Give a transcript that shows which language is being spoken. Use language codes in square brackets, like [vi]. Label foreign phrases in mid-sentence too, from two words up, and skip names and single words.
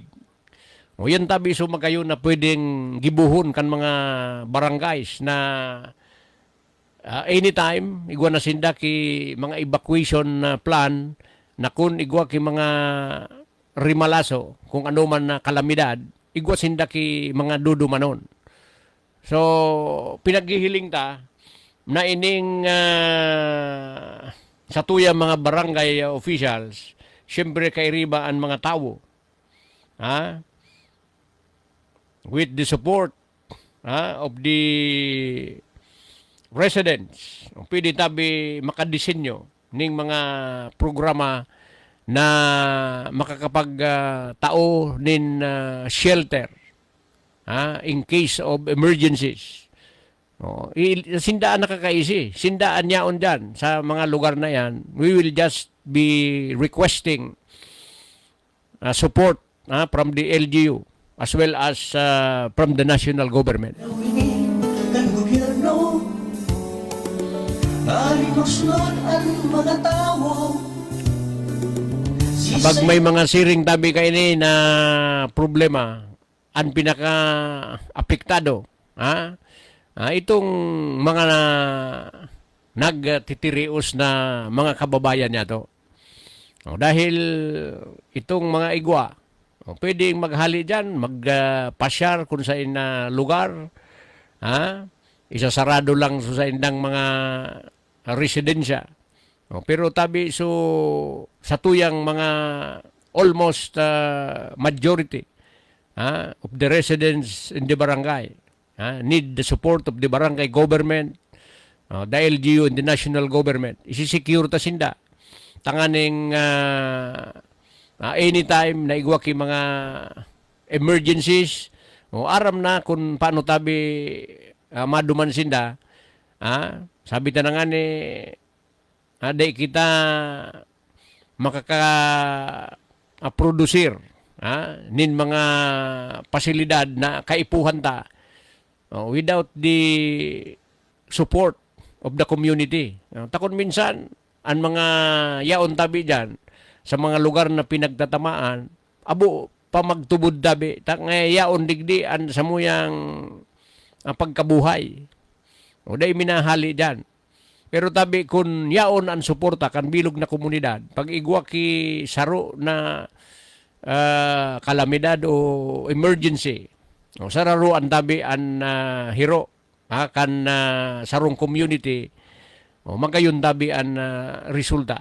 [bik] O yan tabi so magayo na pwedeng gibuhon kan mga barangays na anytime igwa na sinda ki mga evacuation plan na kung igwa ki mga rimalaso kung ano man na kalamidad, igwa sinda ki mga dudumanon. So pinaghihiling ta na ining sa tuyang mga barangay officials, siyempre kay riba ang mga tao. [en] With the support of the residents, [bik] pwede tabi makadisenyo ning mga programa na makakapag-tao nin shelter [en] in case of emergencies. [bik] Sindaan nakakaisi, sindaan yaon dyan sa mga lugar na yan. [en] We will just be requesting support from the LGU as well as from the national government. [bik] Nawingin ng gobyerno, alimuslod ang mga tao. Kapag may mga siring tabi kayo na problema, ang pinaka-apektado, itong mga nagtitirios na mga kababayan niya to. Dahil itong mga igwa, pwedeng maghali dyan, magpasyar kung sa ina lugar, isasarado lang sa indang mga residensya. Pero tabi so sa tuyang mga [en] almost majority of the residents in the barangay need the support of the barangay government, the LGU and the national government. [bik] Isisecure ta sinda. Tanganing anytime na igwa ki mga emergencies, aram na kung paano tabi maduman sinda. Sabi ta na nga ni day kita makaka-producer nin mga pasilidad na kaipuhan ta [en] without the support of the community. [bik] Takon minsan, ang mga yaon tabi dyan, sa mga lugar na pinagtatamaan, abo, pamagtubod tabi, yaon digdi, an sa muyang pagkabuhay. O day minahali dyan. Pero tabi, kung yaon ang suporta, kan bilog na komunidad, pag igwa ki saro na kalamidad o emergency, o sararo ang tabi ang hiro, kan sarong community, o magayon tabi ang resulta.